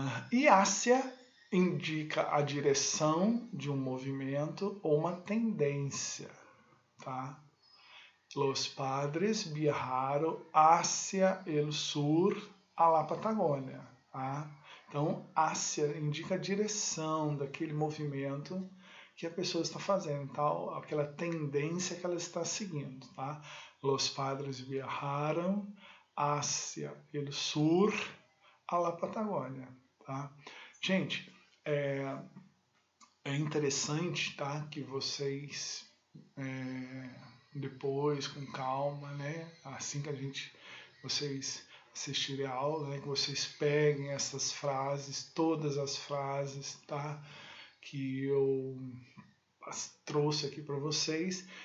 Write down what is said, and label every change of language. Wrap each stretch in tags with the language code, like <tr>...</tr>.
<pt>E Ásia indica a direção de um movimento ou uma tendência, tá?</pt> <es>Los padres viajaron hacia el sur a la Patagônia, tá?</es> <pt>Então, Ásia indica a direção daquele movimento que a pessoa está fazendo, tal, aquela tendência que ela está seguindo, tá?</pt> <es>Los padres viajaron hacia el sur a la Patagônia, tá?</es> <pt>Gente, é interessante, tá, que vocês depois, com calma, né, assim que vocês assistirem a aula, né, que vocês peguem essas frases, todas as frases, tá, que eu trouxe aqui para vocês.</pt>